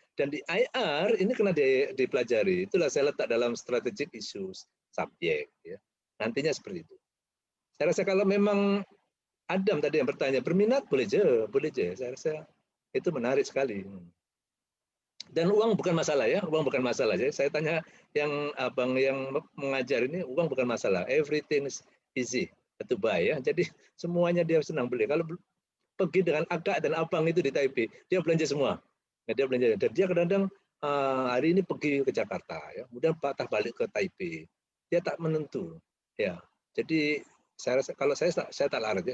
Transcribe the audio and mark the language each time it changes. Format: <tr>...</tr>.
<ms>Dan di IR ini kena dipelajari. Itulah saya letak dalam</ms> <en>strategic issues</en> <ms>subjek ya. Nantinya seperti itu. Saya rasa kalau memang Adam tadi yang bertanya, berminat boleh je. Saya rasa itu menarik sekali. Dan uang bukan masalah ya, uang bukan masalah. Jadi saya tanya yang abang yang mengajar ini, uang bukan masalah.</ms> <en>Everything is easy to buy ya.</en> <ms>Jadi semuanya dia senang beli. Kalau pergi dengan akak dan abang itu di Taipei, dia belanja semua. Nah, dia belanja. Dan dia kadang-kadang hari ini pergi ke Jakarta, ya, kemudian patah balik ke Taipei. Dia tak menentu. Ya, jadi saya rasa kalau saya tak larat ya.</ms>